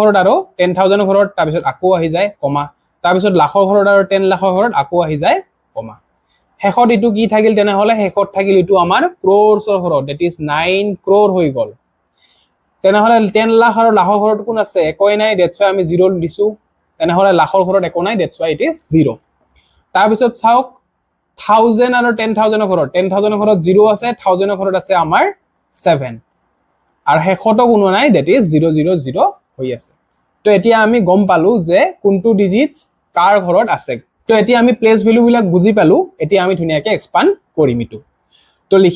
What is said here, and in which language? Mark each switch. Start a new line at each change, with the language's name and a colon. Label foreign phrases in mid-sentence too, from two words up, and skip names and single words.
Assamese: ঘৰত আৰু 10000 ৰ ঘৰত তাৰ পিছত আকৌ আহি যায় কমা তাৰ পিছত লাখৰ ঘৰত আৰু 10 লাখৰ ঘৰত আকৌ আহি যায় কমা হেকত ইটো কি থাকিল তেনেহলে হেকত থাকিল ইটো আমাৰ ক্ৰোৰছৰ ঘৰত
English: that is
Assamese: 9 ক্ৰোৰ হৈ গল তেনেহলে 10 লাখ আৰু লাখৰ ঘৰত কোন আছে একোই নাই দ্যাটস ওয়াই আমি 0 দিছো তেনেহলে লাখৰ ঘৰত একো নাই
English: that's why it is
Assamese: 0 তাৰ পিছত চাওক 1000 আৰু 10000 ৰ ঘৰত 10000 ৰ ঘৰত 0 আছে 1000 ৰ ঘৰত আছে আমাৰ 7 আৰু হেকত কোনো নাই
English: that is
Assamese: 000 হৈ আছে তো এতিয়া আমি গম পালো যে কোনটো ডিজিটস কাৰ ঘৰত আছে তো এতিয়া আমি
English: place value
Assamese: বিলাক বুজি পালো এতিয়া আমি ধুনিয়াকে এক্সপান্ড কৰিম ইটো তো